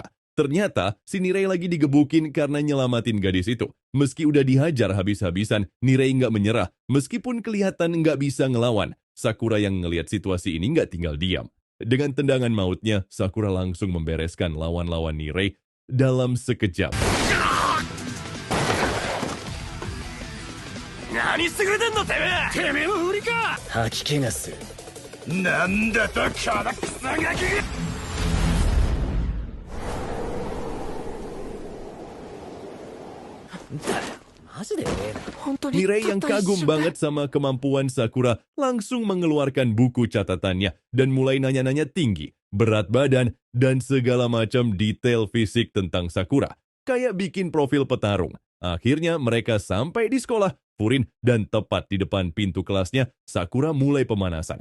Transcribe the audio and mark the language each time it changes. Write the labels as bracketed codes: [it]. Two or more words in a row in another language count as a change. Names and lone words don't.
[id] Ternyata, si Nirei lagi digebukin karena nyelamatin gadis itu. Meski udah dihajar habis-habisan, Nirei nggak menyerah. Meskipun kelihatan nggak bisa ngelawan, Sakura yang ngelihat situasi ini nggak tinggal diam. Dengan tendangan mautnya, Sakura langsung membereskan lawan-lawan Nirei dalam sekejap. [ja] 何してくれてんのてめえも無理か吐き気がする。なんだとこのクソガキがマジで [id] Nirei yang kagum banget sama kemampuan Sakura langsung mengeluarkan buku catatannya dan mulai nanya-nanya tinggi, berat badan, dan segala macam detail fisik tentang Sakura. Kayak bikin profil petarung. Akhirnya mereka sampai di sekolah Furin dan tepat di depan pintu kelasnya, Sakura mulai pemanasan.